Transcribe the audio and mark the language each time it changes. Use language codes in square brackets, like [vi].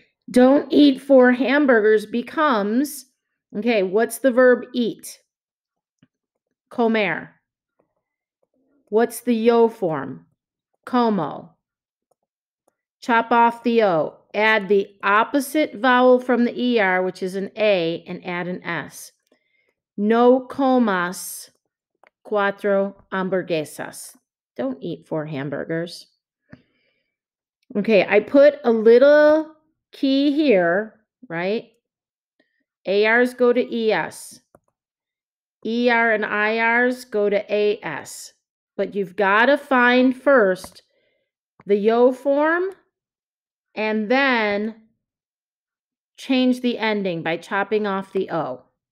[en] Don't eat 4 hamburgers becomes, okay, what's the verb eat? comer. What's the yo form? Como. Chop off the O. Add the opposite vowel from the ER, which is an A, and add an S. [es] No comas cuatro hamburguesas. [en] Don't eat 4 hamburgers. Okay, I put a little key here, right? ARs go to ES. ER and IRs go to AS. But you've got to find first the yo form and then change the ending by chopping off the O.